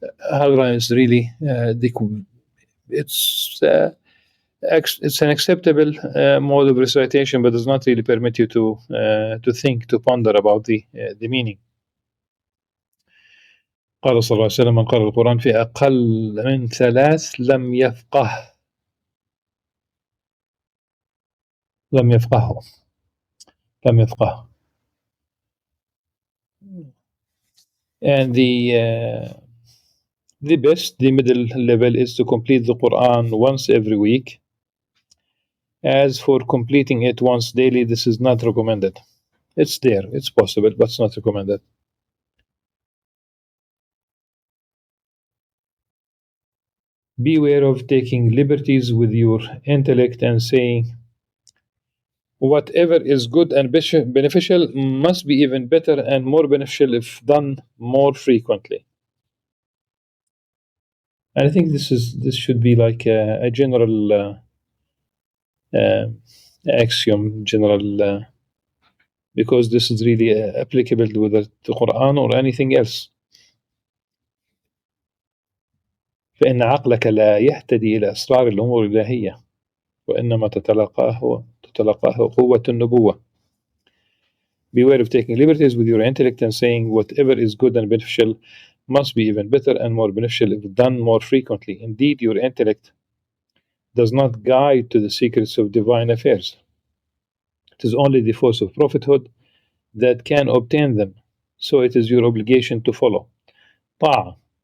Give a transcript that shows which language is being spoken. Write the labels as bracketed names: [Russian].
[English] Hadrama is really it's an acceptable mode of recitation, but does not really permit you to think, to ponder about the meaning. [Arabic] قال صلى الله عليه وسلم: من قرأ القرآن في أقل من 3 لم يفقهه. [English] And the best, the middle level, is to complete the Quran once every week. As for completing it once daily, this is not recommended. It's there, it's possible, but it's not recommended. Beware of taking liberties with your intellect and saying, whatever is good and beneficial must be even better and more beneficial if done more frequently. And I think this should be like a general axiom, because this is really applicable to whether the Quran or anything else. [Arabic] فإن عقلك لا يهتدي إلى أسرار الأمور الإلهية وإنما تتلقاه قوة النبوة. [English] Beware of taking liberties with your intellect and saying whatever is good and beneficial must be even better and more beneficial if done more frequently. Indeed, your intellect does not guide to the secrets of divine affairs. It is only the force of prophethood that can obtain them, so it is your obligation to follow. Ta'ah.